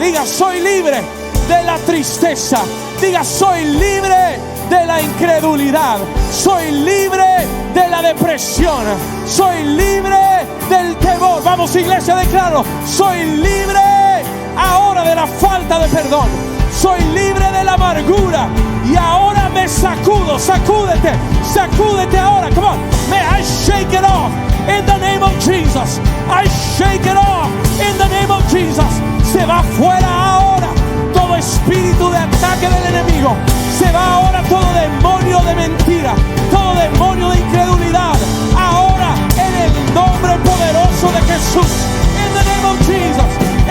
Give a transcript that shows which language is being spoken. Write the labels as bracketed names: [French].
[Spanish] Diga: soy libre de la tristeza. Diga: soy libre de la incredulidad. Soy libre de la depresión. Soy libre del temor. Vamos, iglesia, declaro: soy libre ahora de la falta de perdón. Soy libre de la amargura. Y ahora me sacudo. Sacúdete. Sacúdete ahora. [English] Come on. May I shake it off in the name of Jesus. I shake it off in the name of Jesus. [Spanish] Se va fuera ahora todo espíritu de ataque del enemigo. Se va ahora todo demonio de mentira, todo demonio de incredulidad. Ahora en el nombre poderoso de Jesús. [English] In the name of Jesus.